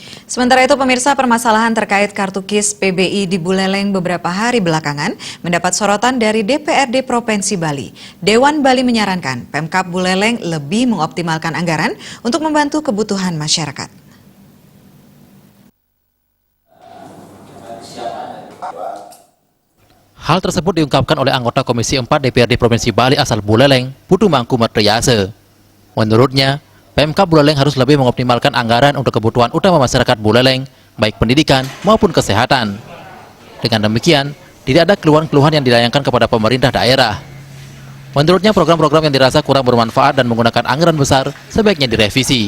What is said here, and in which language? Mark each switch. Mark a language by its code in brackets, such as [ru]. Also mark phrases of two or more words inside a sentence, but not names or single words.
[id] Sementara itu, pemirsa, permasalahan terkait kartu KIS PBI di Buleleng beberapa hari belakangan mendapat sorotan dari DPRD Provinsi Bali. Dewan Bali menyarankan Pemkab Buleleng lebih mengoptimalkan anggaran untuk membantu kebutuhan masyarakat. Hal tersebut diungkapkan oleh anggota Komisi 4 DPRD Provinsi Bali asal Buleleng, Putu Mangku Martriyase. Menurutnya, Pemkab Buleleng harus lebih mengoptimalkan anggaran untuk kebutuhan utama masyarakat Buleleng, baik pendidikan maupun kesehatan. Dengan demikian, tidak ada keluhan-keluhan yang dilayangkan kepada pemerintah daerah. Menurutnya, program-program yang dirasa kurang bermanfaat dan menggunakan anggaran besar sebaiknya direvisi.